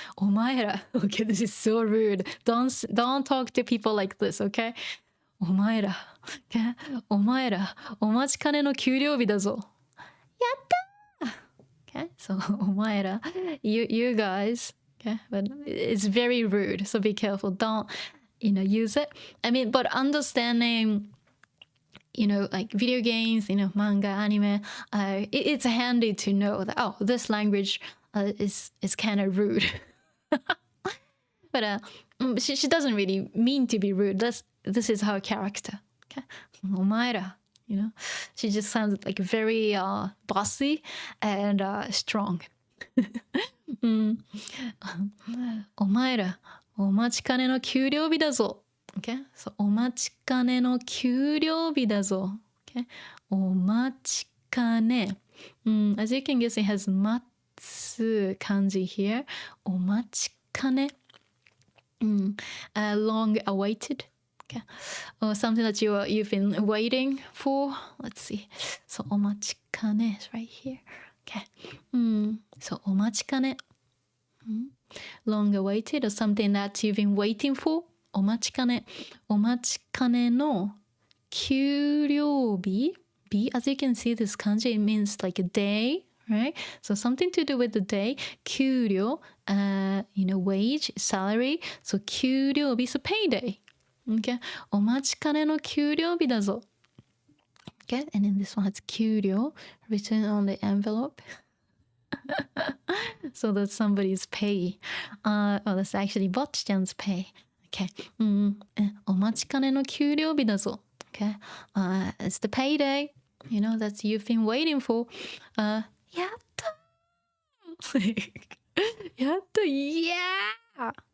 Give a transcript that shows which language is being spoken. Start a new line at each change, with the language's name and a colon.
English: お前ら Okay, this is so rude. Don't talk to people like this, okay?
Japanese: お前ら
English: okay?
Japanese: お前らお待ちかねの給料日だぞ。やったー
English: Okay, so お前ら you guys, okay, but it's very rude, so be careful. Don't use it. I mean, but understanding like video games, manga, anime, it's handy to know that, oh, this language is kind of rude. But she doesn't really mean to be rude. This is her character. Okay, お前ら she just sounds like very bossy and strong.
Japanese: お前らお待ちかねの給料日だぞ。
English: Okay? So
Japanese: お待ちかねの給料日だぞ。 Okay? お待ちかね。
English: As you can guess, it has 待つ漢字 here. お待ちかね。Long awaited. Okay. Or something that you've been waiting for. Let's see. So お待ちかね is right here. Okay. So お待ちかね。 Long awaited or something that you've been waiting for.
Japanese: お待ちかね。お待ちかねの給料日。
English: As you can see, this kanji, it means like a day, right? So something to do with the day. 給料, wage, salary. So 給料日, so payday. Okay?
Japanese: お待ちかねの給料日だぞ.
English: Okay? And then this one has 給料 written on the envelope. So that's somebody's pay. That's actually Bocchi-chan's pay. Okay.
Japanese: お待ちかねの給料日だぞ.
English: Okay. It's the payday. That you've been waiting for.
Japanese: やったやった
English: Yeah!